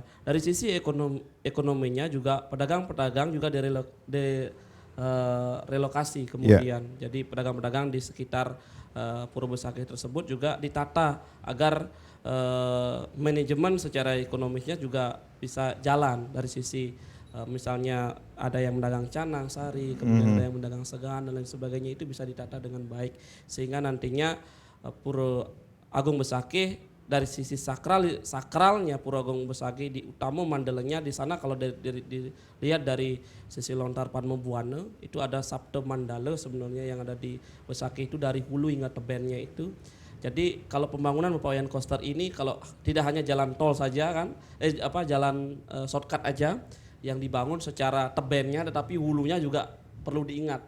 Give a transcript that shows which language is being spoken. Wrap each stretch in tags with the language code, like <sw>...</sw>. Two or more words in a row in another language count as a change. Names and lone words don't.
<id>Dari sisi ekonominya juga pedagang-pedagang juga relokasi kemudian. Jadi pedagang-pedagang di sekitar Pura Besakih tersebut juga ditata agar manajemen secara ekonomisnya juga bisa jalan dari sisi misalnya ada yang mendagang canang, sari, kemudian ada yang mendagang segan dan lain sebagainya, itu bisa ditata dengan baik sehingga nantinya Pura Agung Besakih dari sisi sakralnya Pura Agung Besakih di utama mandelanya di sana kalau dilihat dari sisi lontar Padma Buwana itu ada Sabda Mandala sebenarnya yang ada di Besakih itu dari hulu hingga tebennya itu. Jadi kalau pembangunan Bapak Wayan Koster ini kalau tidak hanya jalan tol saja kan jalan shortcut aja yang dibangun secara tebennya, tetapi hulunya juga perlu diingat.</id>